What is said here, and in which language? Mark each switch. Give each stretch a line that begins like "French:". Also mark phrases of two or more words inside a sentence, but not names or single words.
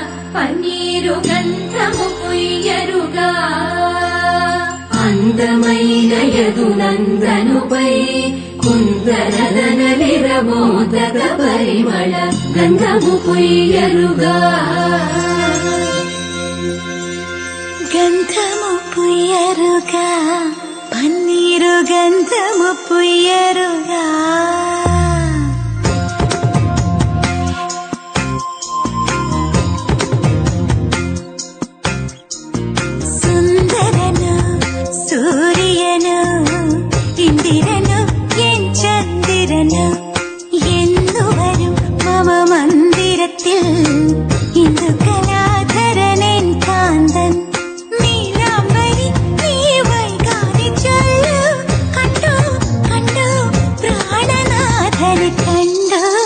Telugu: పన్నీరు గంధము పుయ్యరుగా అందమైన యదునందనుపై కుందరదనలిరమోదక పరిమళ గంధము పుయ్యరుగా గంధము పుయ్యరుగా పన్నీరు గంధము పుయ్యరుగా സുന്ദരനു
Malayalam: സൂര്യനു ഇന്ദിരനു എൻ ചന്ദ്രനു എന്നുവരും മമ മന്ദിരത്തിൽ ഇന്ദു കലാധരനൻ കാന്തൻ നീലാംബരി നീ വൈകാതെ ചൊല്ലു കണ്ടു കണ്ടു പ്രാണനാഥനെ കണ്ടു